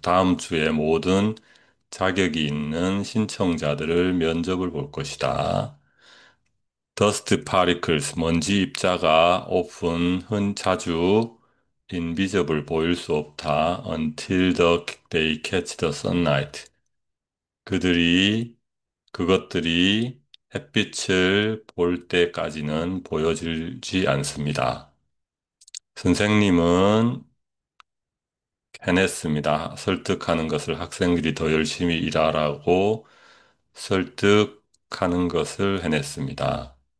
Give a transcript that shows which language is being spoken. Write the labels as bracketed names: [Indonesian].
[Korean] 다음 주에 모든 자격이 있는 신청자들을 면접을 볼 것이다. [English] Dust particles, [Korean] 먼지 입자가 자주 invisible, 보일 수 없다. [English] Until they catch the sunlight. [Korean] 그들이, 그것들이 햇빛을 볼 때까지는 보여지지 않습니다. 선생님은 해냈습니다. 설득하는 것을 학생들이 더 열심히 일하라고 설득하는 것을 해냈습니다.